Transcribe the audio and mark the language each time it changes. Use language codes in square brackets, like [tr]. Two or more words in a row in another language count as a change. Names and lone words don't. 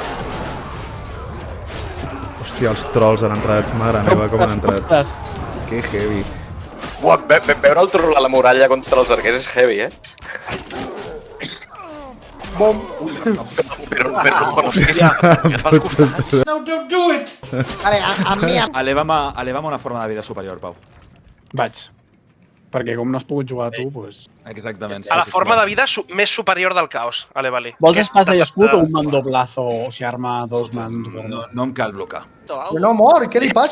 [ca] Hòstia, els trolls han entrat. Mare meva, com han entrat. Que heavy. Buah, veure el troll a la muralla contra els arquers és heavy, Bom. Però hòstia, et vas costar. No, [en] don't do it! [ca] Vale, a mi... Eleva'm una forma de vida superior, Pau. Vaig. Perquè com no has pogut jugar a tu, doncs... Exactament. A la forma de vida més superior del caos. Vale. Vols espasa i escut o un mandoblazo, o sigui, arma a dos mans? No em cal blocar. Però no mor, què li passa?